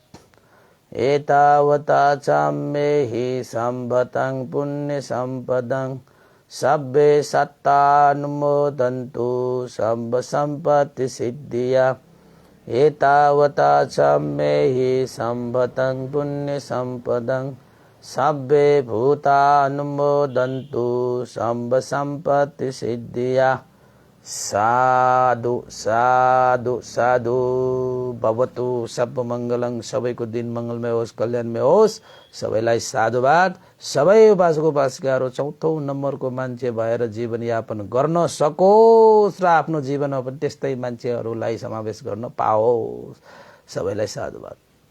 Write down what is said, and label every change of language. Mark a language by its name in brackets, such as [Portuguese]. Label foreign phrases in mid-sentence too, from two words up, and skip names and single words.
[Pali] एतावता च मे हि सम्भतं पुण्यसम्पदं सब्बे सत्तानुमोदन्तु सम्पत्तिसिद्धिया एतावता च मे हि सम्भतं पुण्यसम्पदं सब्बे भूतानुमोदन्तु सम्पत्तिसिद्धिया साधु साधु साधु भवतु सब मङ्गलं [Nepali] सबैको दिन मङ्गलमय होस् कल्याणमय होस् सबैलाई साधुवाद सबै उपासक उपासिकाहरू चौथो नम्बरको मान्छे भएर जीवनयापन गर्न सकोस् र आफ्नो जीवनमा पनि त्यस्तै मान्छेहरूलाई समावेश गर्न पाओस् सबैलाई साधुवाद